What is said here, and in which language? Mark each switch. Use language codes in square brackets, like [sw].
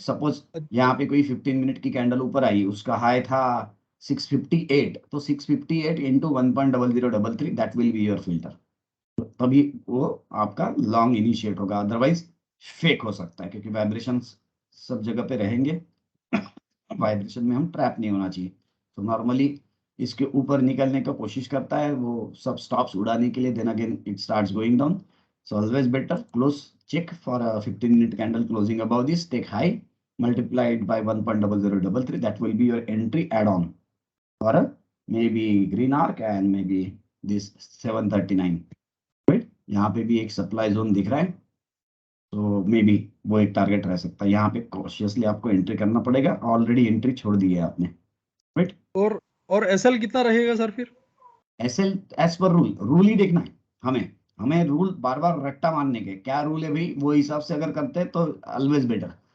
[hi] Suppose यहाँ पे कोई 15 मिनट की कैंडल ऊपर आई, उसका हाई था 658, तो 658 into 1.0033 [en] that will be your filter, [hi] तभी वो आपका लॉन्ग इनिशिएट होगा। अदरवाइज फेक हो सकता है, क्योंकि वाइब्रेशन सब जगह पे रहेंगे, वाइब्रेशन में हम ट्रैप नहीं होना चाहिए। तो नॉर्मली इसके ऊपर निकलने का कोशिश करता है वो सब स्टॉप्स उड़ाने के लिए, [en] Then again it starts going down. So always better close check for a 15 minute candle closing above this, take high, multiply it by 1.0033, that will be your entry add-on for a maybe green arc and maybe this 739, right। [hi] यहाँ पे भी एक supply zone दिख रहा है, तो may be वो एक टारगेट रह सकता है। यहाँ पे कॉशियसली आपको एंट्री करना पड़ेगा, ऑलरेडी एंट्री छोड़ दी है आपने, राइट। और एसएल कितना रहेगा सर फिर? एसएल एज पर रूल ही देखना है हमें, हमें रूल बार बार रट्टा मारने के क्या रूल है भाई, वो हिसाब से अगर करते हैं तो ऑलवेज बेटर।